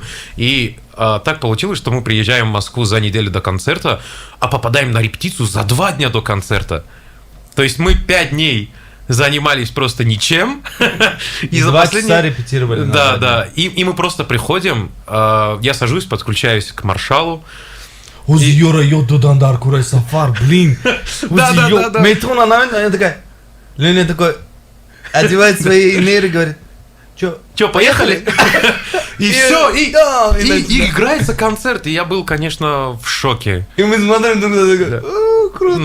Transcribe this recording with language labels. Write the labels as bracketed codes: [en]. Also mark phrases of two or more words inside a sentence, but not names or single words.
[ru] И так получилось, что мы приезжаем в Москву за неделю до концерта, а попадаем на репетицию за 2 дня до концерта. То есть мы 5 дней занимались просто ничем. И за 2 часа репетировали. Да. И мы просто приходим, я сажусь, подключаюсь к маршалу. Узьёра йодудандар курай Сафар, блин. Да. Мейтуна, она такая. Леня такой одевает свои инейры, говорит, Чё, поехали? И все, и играется концерт. И я был, конечно, в шоке. И мы смотрим друг на друга. Круто.